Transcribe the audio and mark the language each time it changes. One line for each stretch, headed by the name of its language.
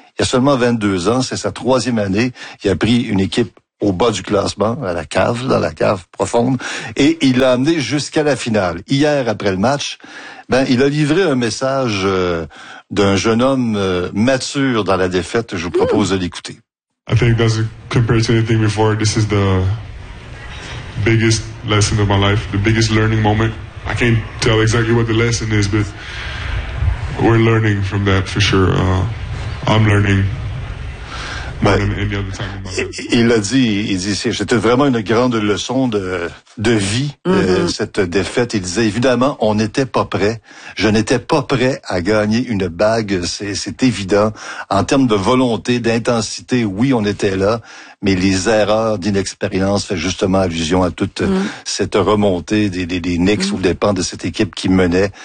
French: Il a seulement 22 ans, c'est sa 3e année. Il a pris une équipe au bas du classement, à la cave, dans la cave profonde. Et il l'a amené jusqu'à la finale. Hier, après le match, il a livré un message d'un jeune homme mature dans la défaite. Je vous propose de l'écouter.
English: I think that's compared to anything before, this is the biggest lesson of my life, the biggest learning moment. I can't tell exactly what the lesson is, but we're learning from that for sure. I'm learning. ouais. than any other time in my life.
French: Il dit, c'était vraiment une grande leçon de vie, mm-hmm. Cette défaite. Il disait, évidemment, on n'était pas prêt. Je n'étais pas prêt à gagner une bague. C'est évident. En termes de volonté, d'intensité, oui, on était là. Mais les erreurs d'inexpérience fait justement allusion à toute cette remontée des Knicks aux dépens de cette équipe qui menait.